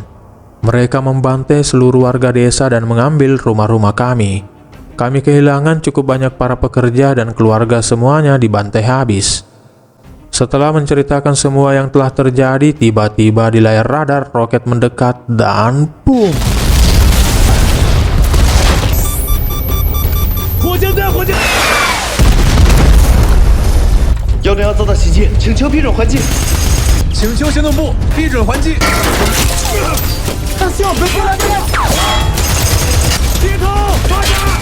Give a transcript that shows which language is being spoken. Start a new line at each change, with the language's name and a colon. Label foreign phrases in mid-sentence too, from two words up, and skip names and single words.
Indonesian: Mereka membantai seluruh warga desa dan mengambil rumah-rumah kami. Kami kehilangan cukup banyak para pekerja dan keluarga, semuanya dibantai habis. Setelah menceritakan semua yang telah terjadi, tiba-tiba di layar radar roket mendekat dan boom!
Chinese: 火箭弹，火箭！ 101遭到袭击，请求批准还击。请求行动部批准还击。
French: Attention, baissez la tête！
Chinese: 低头，抓紧！